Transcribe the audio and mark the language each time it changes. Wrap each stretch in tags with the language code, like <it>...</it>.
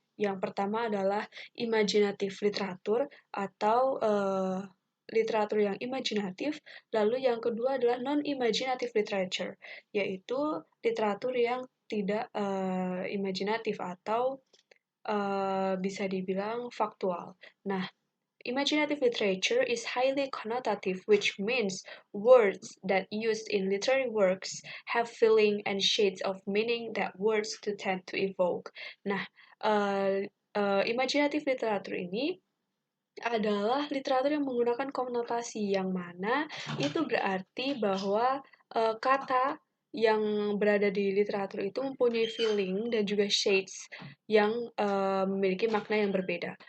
<id>Yang pertama adalah imajinatif literatur atau literatur yang imajinatif, lalu yang kedua adalah</id> <en>non-imaginative literature,</en> <id>yaitu literatur yang tidak imajinatif atau bisa dibilang faktual.</id> <en>Nah, imaginative literature is highly connotative, which means words that used in literary works have feeling and shades of meaning that words to tend to evoke.</en> <id>Nah, imaginative literature ini adalah literatur yang menggunakan konotasi yang mana itu berarti bahwa kata yang berada di literatur itu mempunyai feeling dan juga shades yang memiliki makna yang berbeda.</id>